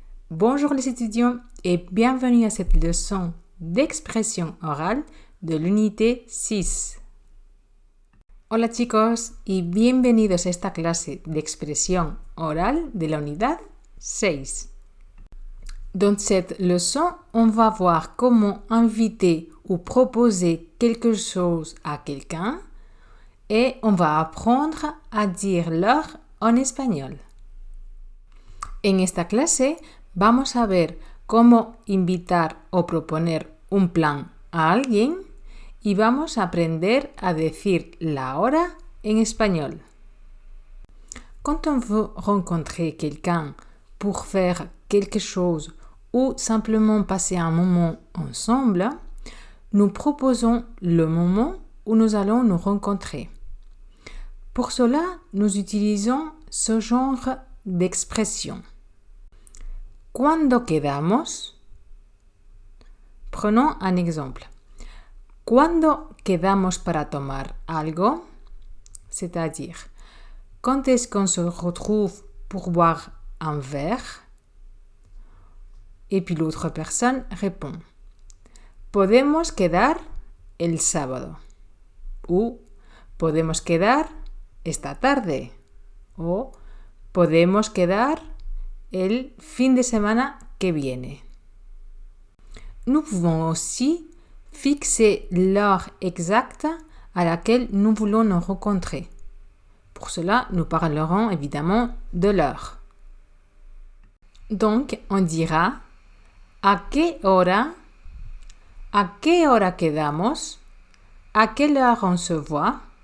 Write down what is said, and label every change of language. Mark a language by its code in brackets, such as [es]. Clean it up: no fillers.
[fr] Bonjour les étudiants et bienvenue à cette leçon d'expression orale de l'unité 6. [es] Hola chicos y bienvenidos a esta clase de expresión oral de la unidad 6. [fr] Dans cette leçon, on va voir comment inviter ou proposer quelque chose à quelqu'un et on va apprendre a dire l'heure en español. [es] En esta clase vamos a ver cómo invitar o proponer un plan a alguien y vamos a aprender a decir la hora en espagnol. [fr] Quand on veut rencontrer quelqu'un pour faire quelque chose ou simplement passer un moment ensemble, nous proposons le moment où nous allons nous rencontrer. Pour cela, nous utilisons ce genre d'expression. [es] ¿Cuándo quedamos? [fr] Prenons un exemple. [es] ¿Cuándo quedamos para tomar algo? [fr] C'est-à-dire, quand est-ce qu'on se retrouve pour boire un verre? Et puis l'autre personne répond. [es] Podemos quedar el sábado. Ou podemos quedar esta tarde. O podemos quedar el fin de semana que viene. [fr] Nous pouvons aussi fixer l'heure exacte à laquelle nous voulons nous rencontrer. Pour cela, nous parlerons évidemment de l'heure. Donc, on dira [es] ¿a qué hora quedamos? [fr] ¿A quelle heure on se voit?